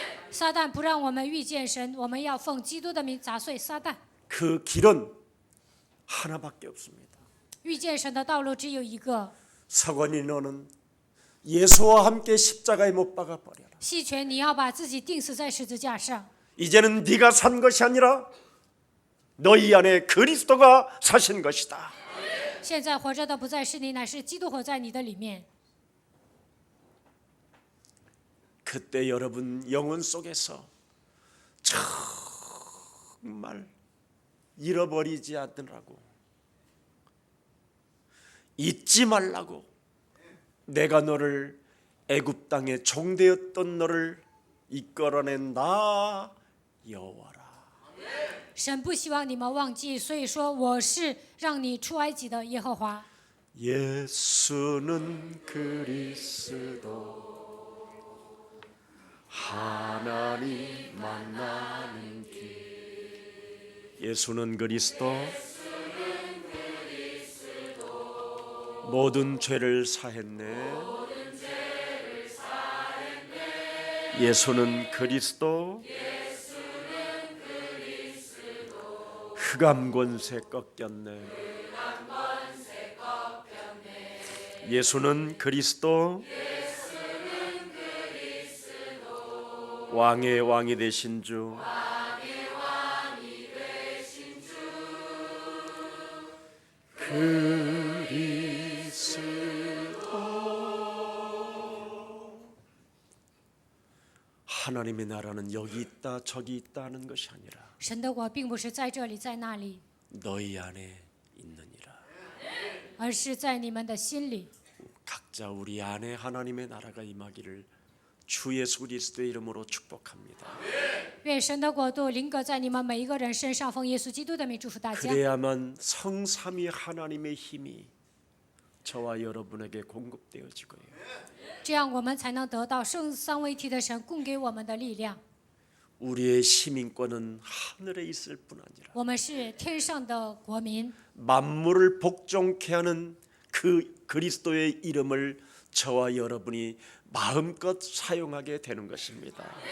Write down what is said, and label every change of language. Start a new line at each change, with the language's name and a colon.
Chinese: 撒旦不让我们遇见神，我们要奉基督的名砸碎撒旦。
Korean: 그 길은 하나밖에 없습니다.
Chinese: 遇见神的道路只有一个。
Korean: 서건이 너는 예수와 함께 십자가에 못 박아 버려라.
Chinese: 细权，你要把自己钉死在十字架上。
Korean: 이제는 네가 산 것이 아니라 너희 안에 그리스도가 사신 것이다.
Chinese: 现在活着的不再是你，乃是基督活在你的里面。
Korean: 그때 여러분 영혼 속에서 정말 잃어버리지 않으라고, 잊지 말라고, 내가 너를 애굽 땅에 종되었던 너를 이끌어낸 나 여호와라.
Chinese: 神不希望你们忘记，所以说我是让你出埃及的耶和华。
Korean: 예수는 그리스도 하나님 만나는 길. 예수는 그리스도 모든 죄를 사했네. 예수는 그리스도 흑암 권세 꺾였네. 예수는 그리스도 왕의 왕이 되신 주. 그리스도. 하나님의 나라는 여기 있다 저기 있다 하는 것이 아니라
Chinese: 神的国并不是在这里在那里，
Korean: 너희 안에 있느니라.
Chinese: 而是在你们的心里。
Korean: 각자 우리 안에 하나님의 나라가 임하기를 주 예수 그리스도의 이름으로 축복합니다.
Chinese: 愿神的国度临格在你们每一个人身上，奉耶稣基督的名祝福大家。
Korean: 그래야만 성삼위 하나님의 힘이 저와 여러분에게 공급되어지고요.
Chinese: 这样我们才能得到圣三位一体的神供给我们的力量。
Korean: 우리의 시민권은 하늘에 있을 뿐 아니라
Chinese: 我们是天上的国民，
Korean: 만물을 복종케 하는 그 그리스도의 이름을 저와 여러분이 마음껏 사용하게 되는 것입니다.